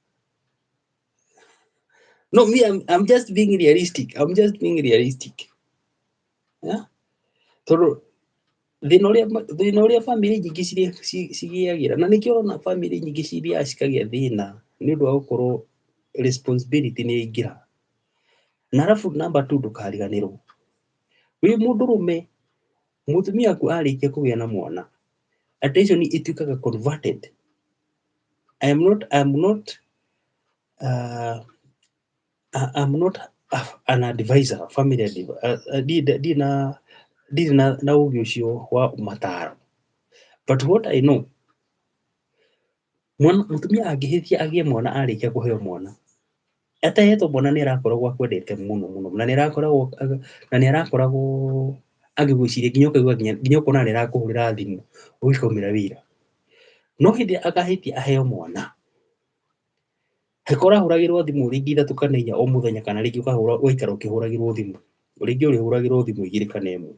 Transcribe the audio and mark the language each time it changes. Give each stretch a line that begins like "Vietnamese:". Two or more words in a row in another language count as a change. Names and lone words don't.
English: No, me, I'm just being realistic. I'm just being realistic. Yeah?
Kikuyu: Tondũ thĩna ũrĩa family nyingĩ cigĩagĩra, na nĩkĩo ũrona family nyingĩ cithiaga cikagĩa thĩna nĩ ũndũ wa gũkorwo responsibility nĩ yaingĩra. Na arabu
English: number two,
Kikuyu: ndũkariganĩrwo, wĩ mũndũrũme, mũtumia waku arĩkia kũgĩa na mwana,
English: attention ĩtuĩkaga converted. I'm not an advisor, family advisor.
Kikuyu: Ndirĩ na ũgĩ ũcio wa mataro.
English: But what I know,
Kikuyu: mũtumia angĩhĩtia agĩe mwana arĩkia kũheo mwana, atahetwo mwana nĩ arakoragwo akwendete mũno mũno, na nĩ arakoragwo agĩgwĩciria nginya ũkaigua nginya ũkona nĩ arakũhũrĩra thimũ ũgĩkaumĩra wĩra. No hĩndĩ akahĩtia aheo mwana, heko ũrahũragĩrwo thimũ rĩngĩ ithatũ kana inya o mũthenya, kana rĩngĩ ũgaikara ũkĩhũragĩrwo thimũ, rĩngĩ ũrĩhũragĩrwo thimũ 2 kana 1.